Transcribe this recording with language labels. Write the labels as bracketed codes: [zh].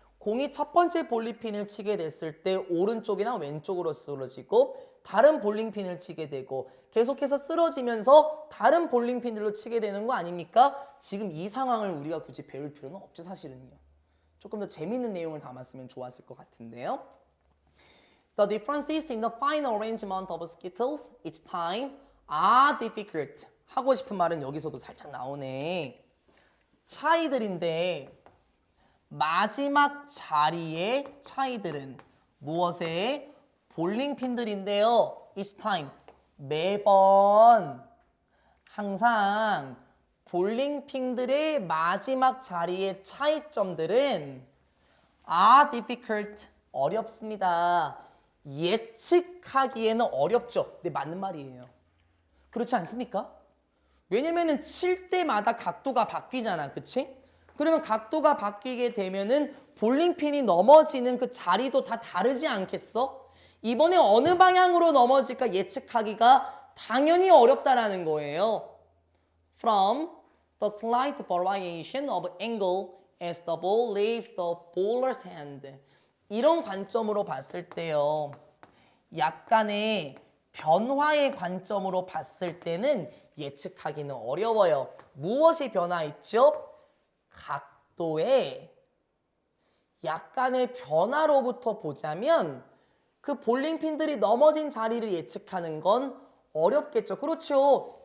[ko] 공이 첫 번째 볼링핀을 치게 됐을 때 오른쪽이나 왼쪽으로 쓰러지고 다른 볼링핀을 치게 되고 계속해서 쓰러지면서 다른 볼링핀들로 치게 되는 거 아닙니까? 지금 이 상황을 우리가 굳이 배울 필요는 없죠 사실은요. 조금 더 재밌는 내용을 담았으면 좋았을 것 같은데요. [en] The differences in the final arrangement of skittles each time are difficult. [ko] 하고 싶은 말은 여기서도 살짝 나오네. 차이들인데 마지막 자리의 차이들은 무엇의? 볼링핀들인데요. [en] Each time. [ko] 매번 항상 볼링핀들의 마지막 자리의 차이점들은 [en] are difficult. [ko] 어렵습니다. 예측하기에는 어렵죠. 네, 맞는 말이에요. 그렇지 않습니까? 왜냐면은 칠 때마다 각도가 바뀌잖아. 그치? 그러면 각도가 바뀌게 되면은 볼링핀이 넘어지는 그 자리도 다 다르지 않겠어? 이번에 어느 방향으로 넘어질까 예측하기가 당연히 어렵다라는 거예요. [en] From the slight variation of angle as the ball leaves the bowler's hand. [ko] 이런 관점으로 봤을 때요. 약간의 변화의 관점으로 봤을 때는 예측하기는 어려워요. 무엇이 변화했죠? 각도의 약간의 변화로부터 보자면 그 볼링핀들이 넘어진 자리를 예측하는 건 어렵겠죠. 그렇죠.